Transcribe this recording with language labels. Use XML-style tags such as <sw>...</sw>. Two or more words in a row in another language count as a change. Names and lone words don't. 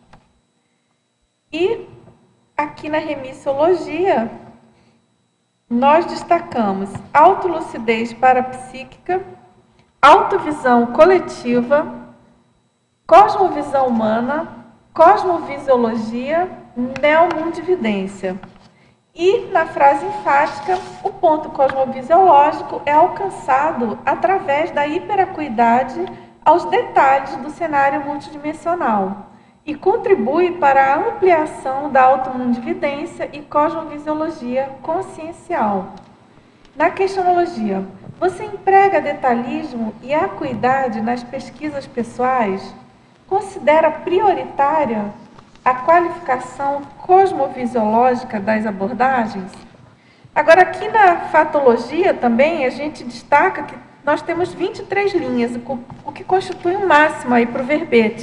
<pt>E aqui na remissiologia, nós destacamos autolucidez parapsíquica, autovisão coletiva, cosmovisão humana, cosmovisiologia, neomundividência. E, na frase enfática, o ponto cosmovisiológico é alcançado através da hiperacuidade aos detalhes do cenário multidimensional e contribui para a ampliação da automundividência e cosmovisiologia consciencial. Na questionologia, você emprega detalhismo e acuidade nas pesquisas pessoais? Considera prioritária a qualificação cosmovisiológica das abordagens? Agora, aqui na fatologia também, a gente destaca que nós temos 23 linhas, o que constitui um máximo aí para o verbete.</pt>